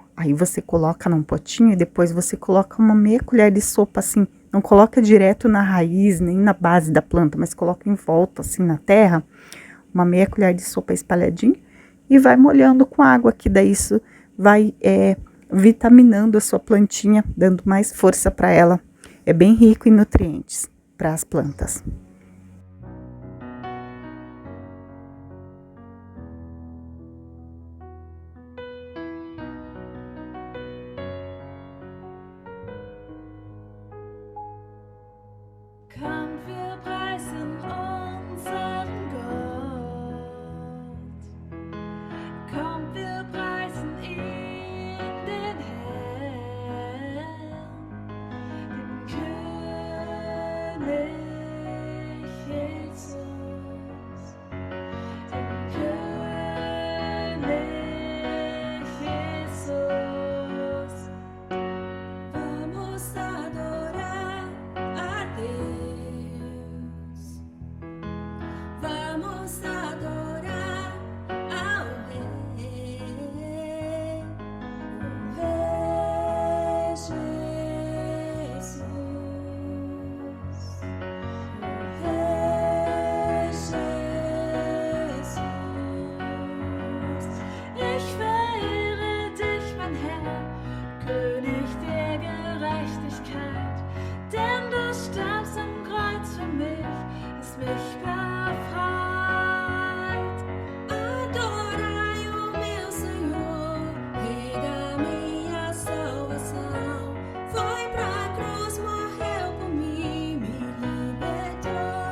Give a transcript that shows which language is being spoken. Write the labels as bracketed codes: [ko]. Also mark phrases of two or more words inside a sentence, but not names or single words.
[pt] Aí você coloca num potinho e depois você coloca uma meia colher de sopa assim, não coloca direto na raiz, nem na base da planta, mas coloca em volta assim na terra, uma meia colher de sopa espalhadinha e vai molhando com água, que daí isso vai vitaminando a sua plantinha, dando mais força para ela. É bem rico em nutrientes para as plantas. [de] Kommt, wir preisen unseren Gott. Kommt, wir preisen ihn, den Herrn, den König Jesus, den König Jesus. [pt] Vamos adorar a Deus. Vamos adorar ao Rei, o Rei Jesus, o Rei Jesus. [de] Ich verehre dich, mein Herr, König der Gerechtigkeit, denn du starbst am Kreuz für mich, hast mich befreit. [pt] Adorai o meu Senhor, Rei da minha salvação. Foi pra cruz, morreu por mim, me libertou.